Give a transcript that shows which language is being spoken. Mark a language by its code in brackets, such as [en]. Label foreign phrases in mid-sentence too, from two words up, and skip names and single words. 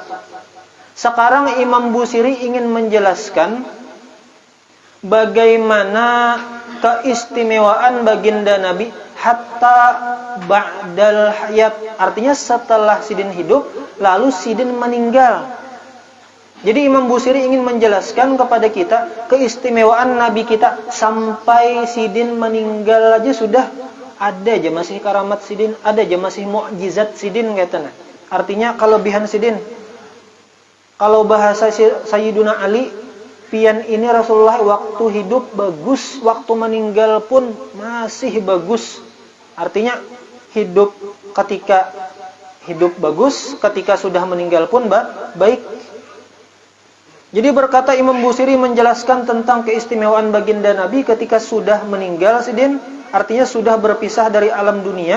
[id] Sekarang Imam Busiri ingin menjelaskan bagaimana keistimewaan baginda Nabi [ar] hatta ba'dal hayat. [id] Artinya setelah Sidin hidup lalu Sidin meninggal. Jadi Imam Busiri ingin menjelaskan kepada kita keistimewaan Nabi kita sampai Sidin meninggal aja sudah ada aja masih karamat Sidin, ada aja masih mukjizat Sidin katanya. Artinya kelebihan Sidin. Kalau bahasa Sayyiduna Ali, pian ini Rasulullah waktu hidup bagus, waktu meninggal pun masih bagus. Artinya hidup ketika hidup bagus, ketika sudah meninggal pun baik. Jadi berkata Imam Busiri menjelaskan tentang keistimewaan baginda Nabi ketika sudah meninggal Sidin, artinya sudah berpisah dari alam dunia.